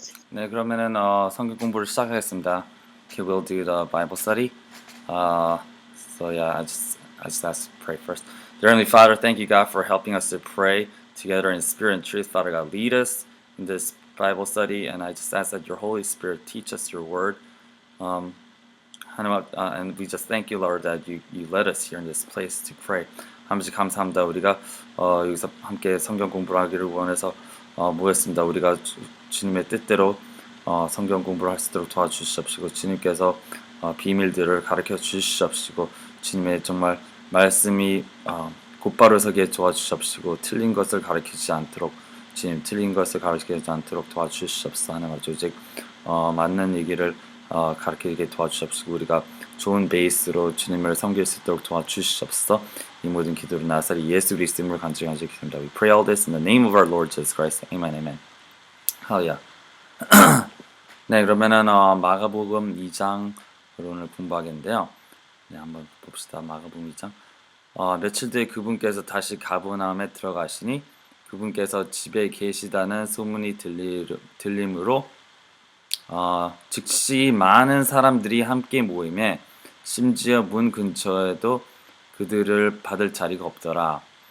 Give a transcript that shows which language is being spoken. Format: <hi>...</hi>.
<ko>네, 그러면은 성경 공부를 시작하겠습니다.</ko> <en>Okay, we'll do the Bible study. So yeah, I just ask to pray first. Dear Heavenly Father, thank you, God, for helping us to pray together in spirit and truth. Father God, lead us in this Bible study, and I just ask that your Holy Spirit teach us your word. 하나님, and we just thank you, Lord, that you led us here in this place to pray.</en> <ko>하나님 감사합니다. 우리가 여기서 함께 성경 공부를 하기를 원해서 모였습니다. 우리가 주님의 뜻대로 성경 공부를 할 수 있도록 도와주시옵시고, 주님께서 비밀들을 가르쳐 주시옵시고, 주님의 정말 말씀이 곧바로 서게 도와주시옵시고, 틀린 것을 가르치지 않도록, 주님 틀린 것을 가르치지 않도록 도와주시옵소서. 하나님 아버지, 오직 맞는 얘기를 가르치게 도와주시옵시고, 우리가 좋은 베이스로 주님을 섬길 수 있도록 도와주시옵소서. 이 모든 기도를 나사리 예수 그리스도 이름으로 간절히 기도합니다.</ko> <en>We pray all this in the name of our Lord Jesus Christ. Amen, amen. 할렐루야.</en> <ko>네, 그러면은 마가복음 2장으로 오늘 공부하겠는데요. 네, 한번 봅시다. 마가복음 2장. 며칠 뒤에 그분께서 다시 가버나움에 들어가시니 그분께서 집에 계시다는 소문이 들림으로 즉시 많은 사람들이 함께 모임에 심지어 문 근처에도 그들을 받을 자리가 없더라.</ko>